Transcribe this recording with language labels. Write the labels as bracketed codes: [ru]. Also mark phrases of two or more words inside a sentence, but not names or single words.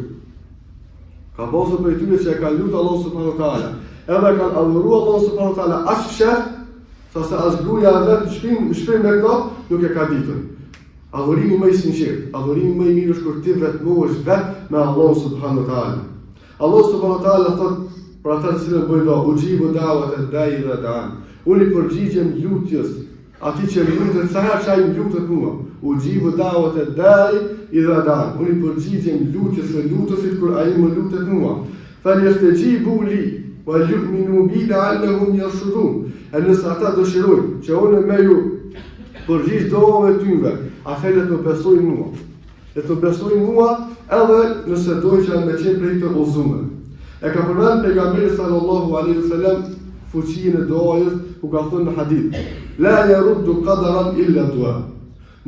[sq] Ka pasur prej tyre që e ka lutur Allahu [ar] سبحانه وتعالى, [sq] edhe ka adhuruar Allahu [ar] سبحانه وتعالى [sq] as fshat, saqë as gruaja e vet në shpinë me këto nuk e ka ditë. Adhurimi më i sinqert, adhurimi më i mirë është kur ti vetmohesh vet me Allahu [ar] سبحانه وتعالى. [sq] Allahu [ar] سبحانه وتعالى [sq] thot për ata që cilën bëjnë dua, [ar] يجيب دعوة الداع إذا دعان. [sq] Unë i përgjigjem lutjes atij që lutet sa herë që ai lutet mua. [ar] يجيب دعوة الداع إذا دعان. [sq] Unë i përgjigjem lutjes së lutuesit kur ai më lutet mua. [ar] فليستجيبوا لي وليؤمنوا بي لعلهم يرشدون. [sq] E nëse ata dëshirojnë që unë me ju përgjigj dovave tyve, atëherë të besojnë mua. E të besojnë mua edhe nëse dojnë që me qenë prej të udhëzuar. E ka përmend pejgamberi [ar] صلى الله عليه وسلم [sq] fuqinë e duajës ku ka thënë në hadith: [ar] لا يرد قدرا إلا دعاء.